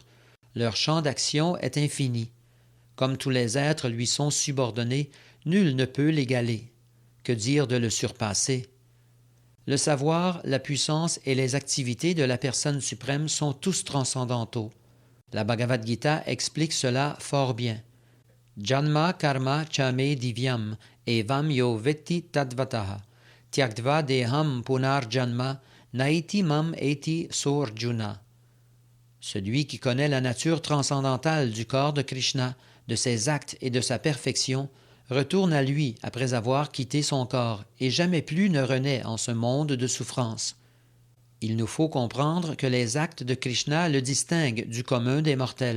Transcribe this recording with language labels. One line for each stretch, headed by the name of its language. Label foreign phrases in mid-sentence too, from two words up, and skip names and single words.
French: Leur champ d'action est infini. Comme tous les êtres lui sont subordonnés, Nul ne peut l'égaler. Que dire de le surpasser? Le savoir, la puissance et les activités de la personne suprême sont tous transcendantaux. La Bhagavad Gita explique cela fort bien.
Sanskrit: जन्म कर्म च मे दिव्यम् एवं यो वेत्ति तत्त्वतः त्यक्त्वा देहं पुनर् जन्म नैति माम् एति सोऽर्जुन.
French: Celui qui connaît la nature transcendantale du corps de Krishna, de ses actes et de sa perfection, retourne à lui après avoir quitté son corps et jamais plus ne renaît en ce monde de souffrance. Il nous faut comprendre que les actes de Krishna le distinguent du commun des mortels.